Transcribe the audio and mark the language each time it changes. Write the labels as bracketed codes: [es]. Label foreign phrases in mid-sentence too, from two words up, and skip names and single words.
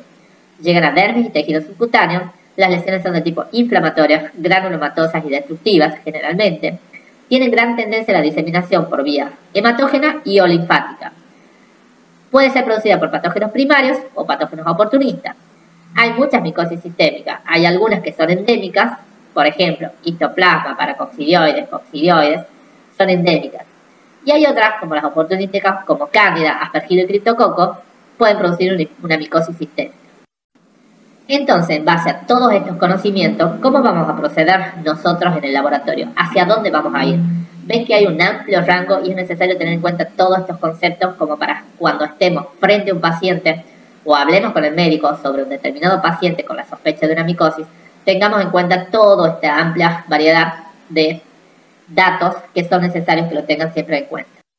[es] Llegan a dermis y tejidos subcutáneos. Las lesiones son de tipo inflamatorias, granulomatosas y destructivas generalmente. Tienen gran tendencia a la diseminación por vía hematógena y o linfática. Puede ser producida por patógenos primarios o patógenos oportunistas. Hay muchas micosis sistémicas. Hay algunas que son endémicas, por ejemplo, histoplasma, paracoccidioides, coccidioides, son endémicas. Y hay otras, como las oportunísticas, como cándida, aspergilo y criptococo, pueden producir una micosis sistémica. Entonces, en base a todos estos conocimientos, ¿cómo vamos a proceder nosotros en el laboratorio? ¿Hacia dónde vamos a ir? Ven que hay un amplio rango y es necesario tener en cuenta todos estos conceptos como para cuando estemos frente a un paciente o hablemos con el médico sobre un determinado paciente con la sospecha de una micosis, tengamos en cuenta toda esta amplia variedad de datos que son necesarios que lo tengan siempre en cuenta.